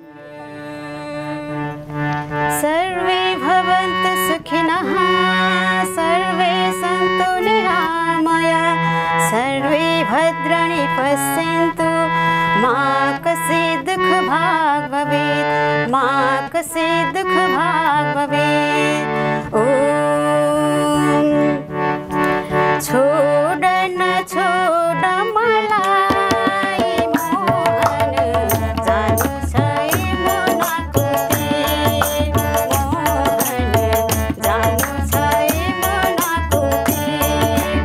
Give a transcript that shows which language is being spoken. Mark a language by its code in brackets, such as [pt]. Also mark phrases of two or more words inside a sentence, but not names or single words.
[sa] सर्वे भवन्तु सुखिनः सर्वे सन्तु निरामयाः सर्वे भद्राणि पश्यन्तु मा कश्चित् दुःखभाग् भवेत् मा कश्चित् दुःखभाग् भवेत्। [ne] ॐ छोड न छोड मलाई मोहन जानु छ मनको तीर मोहन जानु छ मनको तीर।